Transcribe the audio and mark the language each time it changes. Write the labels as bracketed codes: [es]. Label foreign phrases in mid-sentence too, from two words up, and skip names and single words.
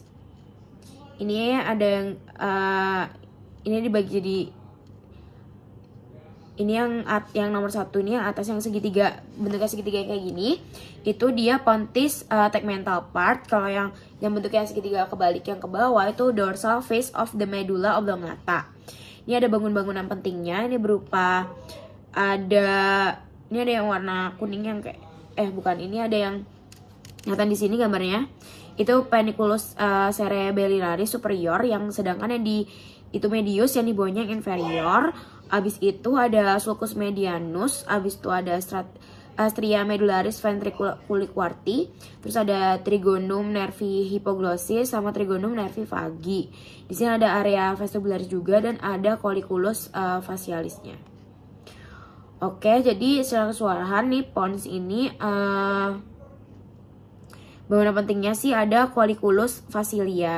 [id] Ini ada yang ini dibagi jadi ini yang nomor 1 ini yang atas yang segitiga, bentuknya segitiga kayak gini, itu dia [la] pontis tegmental part. [id] Kalau yang bentuknya segitiga kebalik yang ke bawah itu [en] dorsal face of the medulla oblongata. [id] Ini ada bangunan-bangunan pentingnya. Ini berupa ini ada yang warna kuning yang kayak ini ada yang kelihatan di sini gambarnya. Itu [la] paniculus cerebelliaris superior, [id] yang sedangkan yang di itu medius, yang di bawahnya yang inferior. Abis itu ada [la] sulcus medianus, [id] abis itu ada [la] stria medullaris ventriculi quarti, [id] terus ada [la] trigonum nervi hypoglossal [id] sama [la] trigonum nervi vagi. [id] Di sini ada [la] area vestibularis [id] juga dan ada [la] colliculus facialisnya. [id] Oke, jadi secara keseluruhan nih pons ini bangunan pentingnya sih ada [la] colliculus facialia.